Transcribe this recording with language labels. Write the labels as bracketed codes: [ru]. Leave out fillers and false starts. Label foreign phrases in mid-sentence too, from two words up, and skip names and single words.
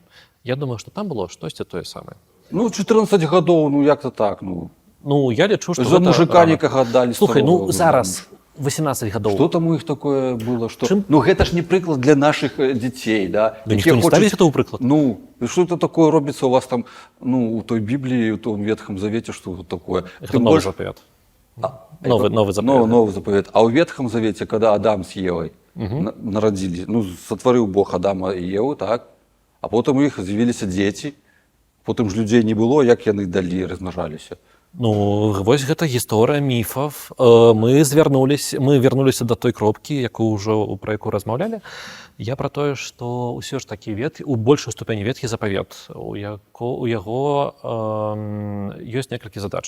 [be] Я думаю, што там было штосьці тое самае. Ну, 14 гадоў, ну як-то так, ну. Ну, я лічу, што за мужика некага аддалі. Слухай, ну зараз 18 гадоў. Што там у іх такое было? Што... Ну, гэта ж не прыклад для нашых дзяцей, да? Да ніхто не ставіць гэта ў прыклад. Ну, [ru] И что это такое робится у вас там, ну, у той Библии, у том Ветхом Завете, что это такое? Это Тем новый больше- заповед. А, Новый заповед. Новый заповед. А у Ветхом Завете, когда Адам с Евой народились, ну, сотворил Бог Адама и Еву, так, а потом у них з'явилися дети, потом ж людей не было, [be] як яны далі размножаліся. Ну, вось гэта гісторыя міфаў. Мы вярнуліся да той кропкі, пра якую размаўлялі. Я пра тое, што ўсё ж такі у большую ступені ветхі запавет, у яго ёсць некалькі задач.